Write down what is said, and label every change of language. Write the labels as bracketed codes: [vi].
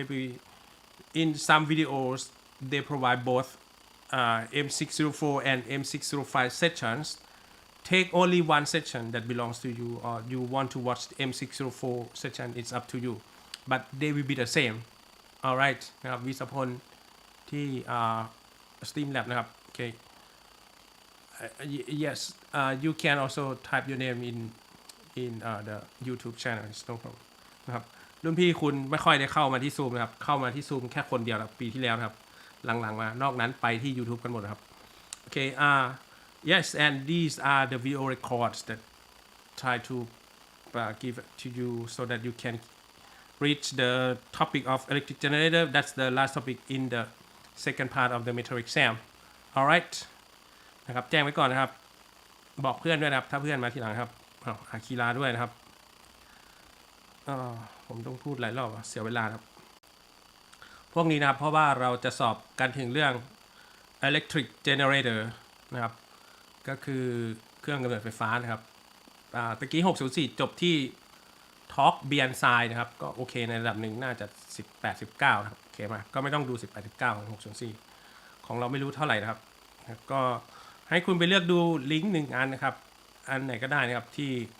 [en] Maybe in some videos they provide both M604 and M605 sections. Take only one section that belongs to you, or you want to watch the M604 section, it's up to you, but they will be the same. [th] alright นะครับวิศพลที่Streamlab นะครับ [en] okay yes you can also type your name in the YouTube channel no problem [th] นะครับรุ่นพี่คุณไม่ค่อยได้เข้ามาที่ซูมนะครับเข้ามาที่ซูมแค่คนเดียวนะปีที่แล้วนะครับ หลังๆมานอกนั้นไปที่ YouTube กันหมดนะครับ [en] okay yes and these are the video records that try to give to you so that you can reach the topic of electric generator. That's the last topic in the second part of the midterm exam. [th] Alright นะครับแจ้งไว้ก่อนนะครับบอกเพื่อนด้วยนะครับถ้าเพื่อนมาทีหลังครับอาคีราด้วยนะครับผมต้องพูดหลายรอบเสียเวลาครับ พวกนี้นะครับเพราะว่าเราจะสอบกันถึงเรื่อง electric generator นะครับก็คือเครื่องกำเนิดไฟฟ้านะครับตะกี้604จบที่Talk Beyond Side นะครับก็โอเคในระดับหนึ่งน่าจะ18-19นะครับโอเคมาก็ไม่ต้องดู18-19ของ604ของเราไม่รู้เท่าไหร่นะครับก็ให้คุณไปเลือกดูลิงก์1อันนะครับอันไหนก็ได้นะครับที่